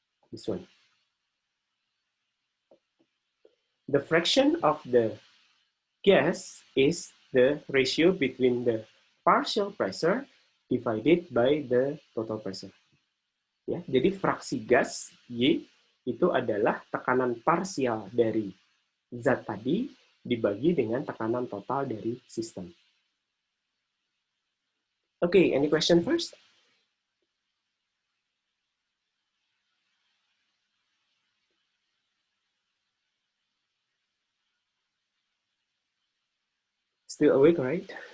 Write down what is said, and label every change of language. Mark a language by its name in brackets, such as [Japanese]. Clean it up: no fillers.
[English] This one. The fraction of the gas is the ratio between the partial pressure divided by the total pressure. [Indonesian] Ya, jadi fraksi gas Y itu adalah tekanan parsial dari zat tadi dibagi dengan tekanan total dari sistem. [English] Okay, any question first? Still awake, right?